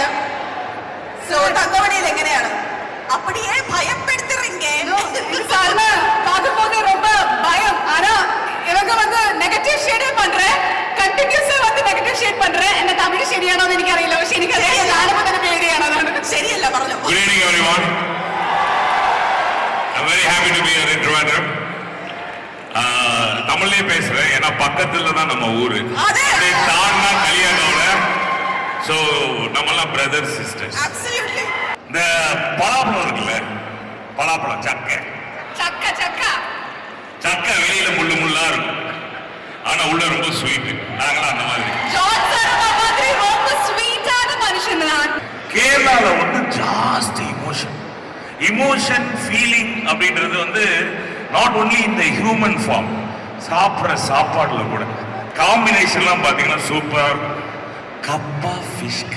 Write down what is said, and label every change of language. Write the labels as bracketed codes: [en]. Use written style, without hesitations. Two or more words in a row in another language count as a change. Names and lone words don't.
[ml] സോ തങ്കമണിയിൽ എങ്ങനെയാണ്? [ta] அப்படியே பயப்படுத்துறீங்க. சார்னா பார்க்கும்போது ரொம்ப பயம். ஆனா இவங்க வந்து [en] negative shade [ta] பண்றேன், കണ്ടിന്യൂസ് வந்து [en] negative shade [ta] പண்றேன். [ml] എന്നെ തമിഴ് ശരിയാണോ എന്ന് എനിക്കറിയില്ല, പക്ഷെ എനിക്കറിയാം കാണുമ്പോൾ തന്നെ പേടിയാണ്. അതാണ് ശരിയല്ല പറഞ്ഞു. [en] Good evening everyone. I'm very happy to be here in Trivandrum. [ta] தமிழ்லயே பேசுறேன், ஏன்னா பக்கத்துல தான் நம்ம ஊரு. தாண்டா கலியாணோட. ஸோ நம்மளாம் [en] brothers sisters. Absolutely. [ta] இந்த பலாப்பழம் இருக்குல்ல, பலாப்பழம் சக்கை சக்கை வெளியில முள்ளு முள்ளா இருக்கும், ஆனா உள்ள ரொம்ப ஸ்வீட். நாங்களாம் அந்த மாதிரி. ജോൺ സാർ மாதிரி ரொம்ப ஸ்வீட்டான மனுஷன். கேரளால வந்து ஜாஸ்தி [en] emotion feeling [ta] அப்படின்றது வந்து [en] not only [ta] இந்த [en] human form, [ta] சாப்பிட்ற சாப்பாடுல கூட காம்பினேஷன்லாம் பார்த்தீங்கன்னா சூப்பர். கப்பா ஃபிஷ் கறி,